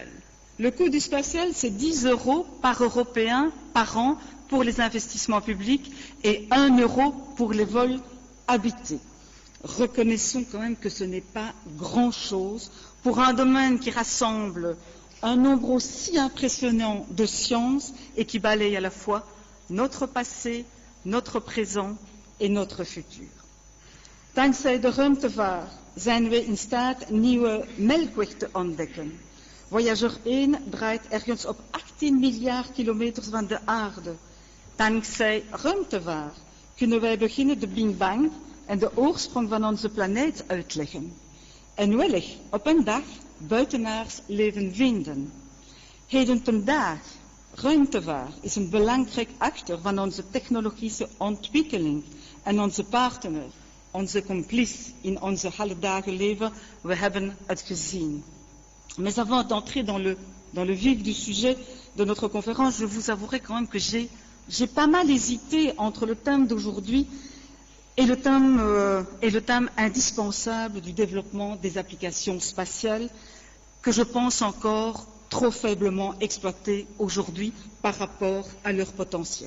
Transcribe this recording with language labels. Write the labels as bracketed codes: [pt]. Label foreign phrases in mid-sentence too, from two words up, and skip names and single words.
[fr] Le coût du spatial, c'est 10 € par Européen par an pour les investissements publics et 1 € pour les vols habités. Reconnaissons quand même que ce n'est pas grand-chose pour un domaine qui rassemble un nombre aussi impressionnant de sciences et qui balaye à la fois notre passé, notre présent et notre futur. [nl] Dankzij de ruimtevaart zijn we in staat nieuwe melkweg te ontdekken. Voyageur 1 draait ergens op 18 miljard kilometers van de aarde. Dankzij ruimtevaart kunnen wij beginnen de Big Bang en de oorsprong van onze planeet uitleggen. En wellicht op een dag buitenaards leven vinden. Heden ten daag, ruimtevaart is een belangrijk acteur van onze technologische ontwikkeling en onze partner, onze complice in onze alledaagse leven. We hebben het gezien. [fr] Mais avant d'entrer dans le vif du sujet de notre conférence, je vous avouerai quand même que j'ai pas mal hésité entre le thème d'aujourd'hui et le thème indispensable du développement des applications spatiales que je pense encore trop faiblement exploitées aujourd'hui par rapport à leur potentiel.